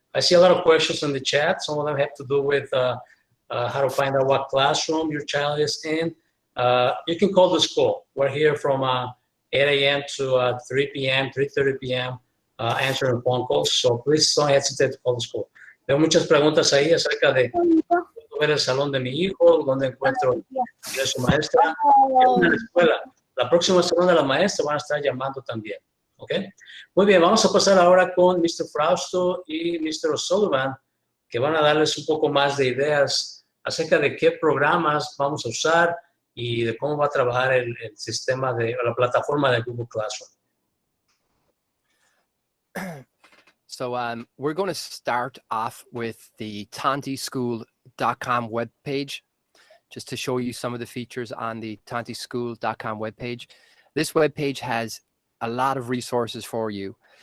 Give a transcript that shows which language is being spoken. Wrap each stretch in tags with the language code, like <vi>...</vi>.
<en>I see a lot of questions in the chat. Some of them have to do with how to find out what classroom your child is in. You can call the school. We're here from 8 a.m. to 3 p.m., 3:30 p.m., answering phone calls. So please don't hesitate to call the school.</en> <es>Tengo muchas preguntas ahí acerca de ver el salón de mi hijo, dónde encuentro a su maestra. Es una escuela. La próxima semana la maestra van a estar llamando también. ¿Ok? Muy bien, vamos a pasar ahora con Mr. Frausto y Mr. O'Sullivan, que van a darles un poco más de ideas acerca de qué programas vamos a usar y de cómo va a trabajar el sistema de la plataforma de Google Classroom.</es> <en>So we're going to start off with the tontischool.com webpage, just to show you some of the features on the tontischool.com webpage. This webpage has a lot of resources for you.</en>